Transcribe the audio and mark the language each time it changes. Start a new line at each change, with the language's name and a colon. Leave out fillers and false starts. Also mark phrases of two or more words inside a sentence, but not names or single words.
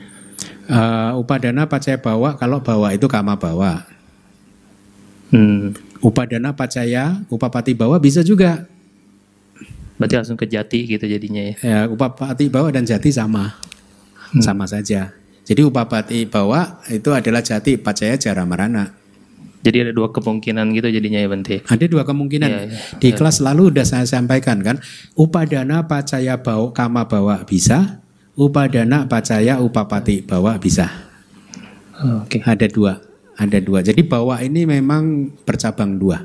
Pali: Upadana pacaya bawa,
Indonesian: kalau bawa itu
Pali: kama bawa. Upadana pacaya, upapati bawa
Indonesian: bisa juga. Berarti langsung ke jati gitu jadinya ya? Ya,
Pali: upapati bawa
Indonesian: dan jati sama. sama saja. Jadi
Pali: upapati bawa
Indonesian: itu adalah
Pali: jati pacaya jara marana.
Indonesian: Jadi ada dua kemungkinan gitu jadinya ya Bante. Ada dua kemungkinan. Iya, iya. Di kelas lalu udah saya sampaikan kan,
Pali: upadana pacaya bawa kama bawa
Indonesian: bisa,
Pali: upadana pacaya upapati bawa
Indonesian: bisa. Oke. Ada dua. Jadi bawa ini memang bercabang dua.